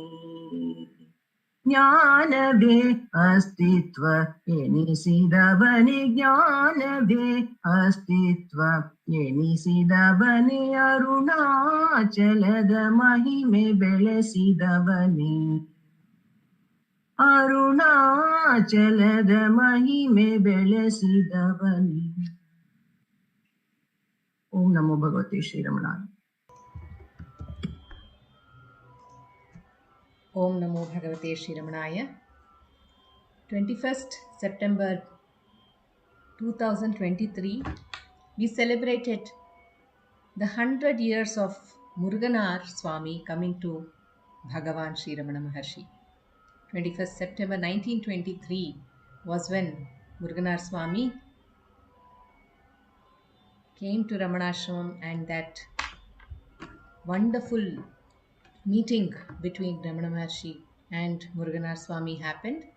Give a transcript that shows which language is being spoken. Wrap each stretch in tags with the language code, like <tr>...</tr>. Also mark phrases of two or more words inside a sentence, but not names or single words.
<kn>ಜ್ಞಾನವೇ ಅಸ್ತಿತ್ವ ಎನಿಸಿದವನೇ, ಜ್ಞಾನವೇ ಅಸ್ತಿತ್ವ ಎನಿಸಿದವನೇ. ಅರುಣಾಚಲದ ಮಹಿಮೆ ಬೆಳೆಸಿದವನೇ, ಅರುಣಾಚಲದ ಮಹಿಮೆ ಬೆಳೆಸಿದವನೇ.</kn> <sa>ಓಂ ನಮೋ ಭಗವತೆ ಶ್ರೀರಮಣಾಯ. ओं नमो भगवते श्री रमणाय.</sa> <en>21st September 2023, we celebrated the 100 years of Muruganar Swami coming to Bhagavan Shri Ramana Maharshi. 21st September 1923 was when Muruganar Swami came to Ramanashram, and that wonderful meeting between Ramana Maharshi and Muruganar Swami happened.</en>